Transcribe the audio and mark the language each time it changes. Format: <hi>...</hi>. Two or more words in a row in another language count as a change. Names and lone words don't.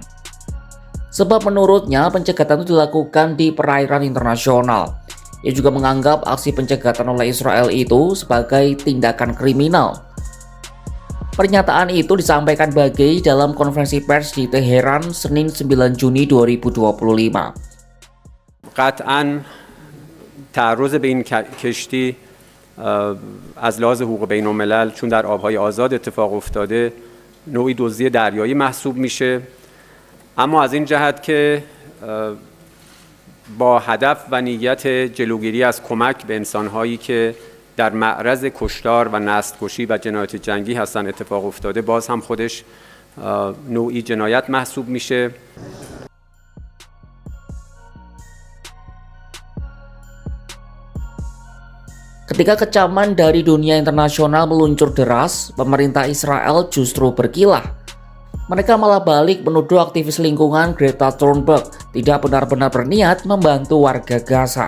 <id>Sebab menurutnya pencegatan itu dilakukan di perairan internasional. Ia juga menganggap aksi pencegatan oleh Israel itu sebagai tindakan kriminal. Pernyataan itu disampaikan Bagei dalam konferensi pers di Teheran Senin 9 Juni 2025.</id> <fa>قطعاً تعرض به این کشتی از لحاظ حقوق بین الملل چون در آبهای آزاد اتفاق افتاده نوعی دزدی دریایی محسوب میشه، اما از این جهت که با هدف و نیت جلوگیری از کمک به انسان‌هایی که در معرض کشتار و نسل‌کشی و جنایات جنگی هستن اتفاق افتاده، باز هم خودش نوعی جنایت محسوب میشه.</fa> <id>Ketika kecaman dari dunia internasional meluncur deras, pemerintah Israel justru berkilah. Mereka malah balik menuduh aktivis lingkungan Greta Thunberg tidak benar-benar berniat membantu warga Gaza.</id>